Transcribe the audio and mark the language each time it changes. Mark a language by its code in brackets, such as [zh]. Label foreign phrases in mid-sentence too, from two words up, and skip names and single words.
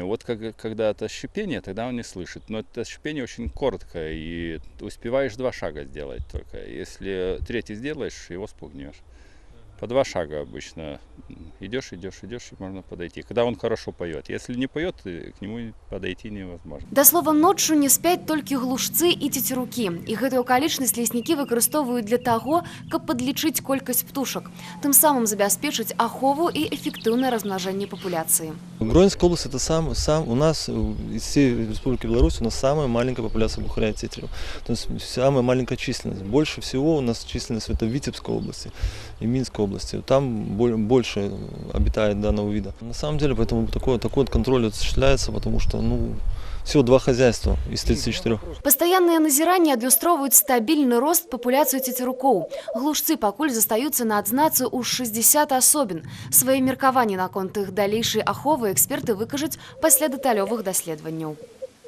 [ru] Вот когда это шипение, тогда он не слышит. Но это шипение очень короткое, и успеваешь два шага сделать только. Если третий сделаешь, его спугнешь. По два шага обычно. Идешь, и можно подойти. Когда он хорошо поет. Если не поет, к нему подойти невозможно. [be] Да слова, ноччу не спяць толькі глушцы і цецерукі. І гэтую акалічнасць леснікі выкарыстоўваюць для таго, каб падлічыць колькасць птушак. Тым самым забяспечыць ахову і эфектыўнае размнажэнне папуляцыі. [ru] Гродзенская область это у нас из всей Республики Беларусь у нас самая маленькая популяция глухаря и тетерева. То есть самая маленькая численность. Больше всего у нас численность это в Витебской области и Минской области. Там больше обитает данного вида. На самом деле, поэтому такой контроль осуществляется, потому что всего два хозяйства из 34. [be] Пастаянныя назіранні адлюстроўваюць стабільны рост папуляцыю цецерукоў. Глушцы пакуль застаюцца на адзнацы ў 60 асобін. Свае меркаванні наконт іх далейшай аховы эксперты выкажуць пасля дэталёвых даследаванняў.